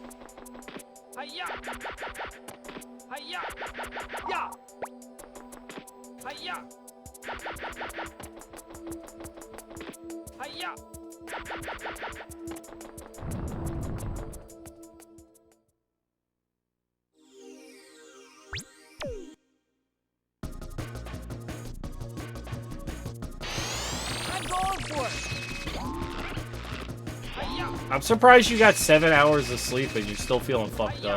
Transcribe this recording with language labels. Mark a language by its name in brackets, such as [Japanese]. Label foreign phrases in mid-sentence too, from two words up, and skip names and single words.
[English] Hi-ya! Hi-ya! Ya! Hi-ya! Hi-ya! I'm going for it! I'm surprised you got 7 hours of sleep and you're still feeling fucked up.